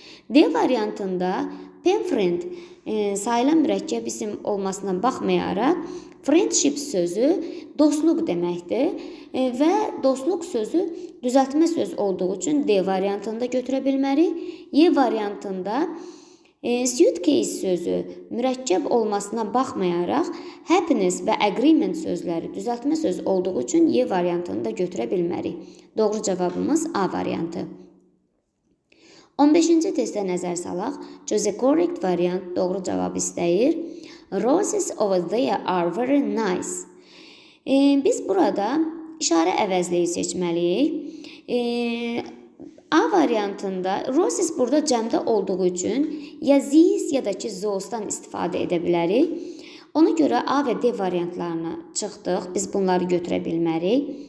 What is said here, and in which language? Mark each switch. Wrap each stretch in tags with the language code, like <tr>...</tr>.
<az>D variantında pen friend sayılan mürəkkəb isim olmasına baxmayaraq friendship sözü dostluq deməkdir və dostluq sözü düzəltmə söz olduğu üçün D variantında götürə bilmərik. Y variantında suitcase sözü mürəkkəb olmasına baxmayaraq happiness və agreement sözləri düzəltmə söz olduğu üçün Y variantını da götürə bilmərik. Doğru cavabımız A variantı. 15-ci testə nəzər salaq.</az> <en>Choose the correct variant</en> <az>doğru cavab istəyir.</az> <en>Roses over there are very nice.</en> <az>Biz burada işarə əvəzliyi seçməliyik. A variantında roses burada cəmdə olduğu üçün ya these ya da ki those-dan istifadə edə bilərik. Ona görə A və D variantlarına çıxdıq. Biz bunları götürə bilmərik.</az>